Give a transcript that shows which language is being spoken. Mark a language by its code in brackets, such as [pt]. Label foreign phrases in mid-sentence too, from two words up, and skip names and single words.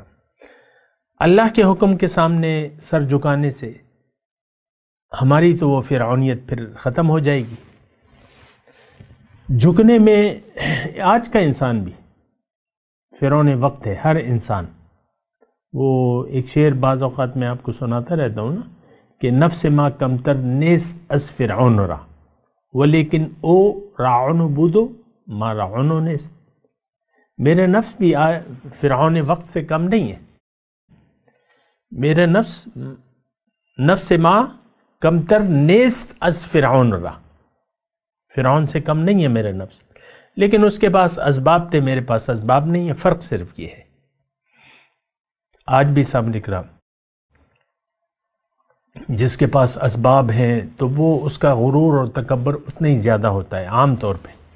[ur] اللہ کے حکم کے سامنے سر جھکانے سے ہماری تو وہ فرعونیت پھر ختم ہو جائے گی۔ جھکنے میں آج کا انسان بھی فرعون وقت ہے، ہر انسان۔ وہ ایک شعر بعض اوقات میں آپ کو سناتا رہتا ہوں نا کہ [fa] نفس ما کمتر نیست از فرعون را ولیکن او راعن بودو ما راعن نیست۔ [ur] میرے نفس بھی فرعون وقت سے کم نہیں ہے۔ [fa] میرے نفس ما کمتر نیست از فرعون را، [ur] فرعون سے کم نہیں ہے میرے نفس، لیکن اس کے پاس اسباب تھے، میرے پاس اسباب نہیں ہے۔ فرق صرف یہ ہے۔ آج بھی سامنے کرام جس کے پاس اسباب ہیں تو وہ اس کا غرور اور تکبر اتنا ہی زیادہ ہوتا ہے عام طور پہ۔